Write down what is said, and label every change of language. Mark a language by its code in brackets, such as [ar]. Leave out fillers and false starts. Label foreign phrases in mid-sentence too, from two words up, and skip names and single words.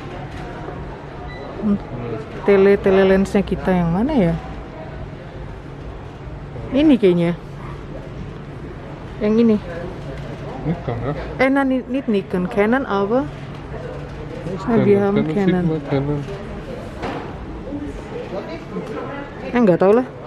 [id] Tele lensnya kita yang mana ya? Ini kayaknya. Yang ini. [de] Nikon, ja? Nah, nicht Nikon, Canon aber. Wir haben Canon. [id] Nggak tahu lah.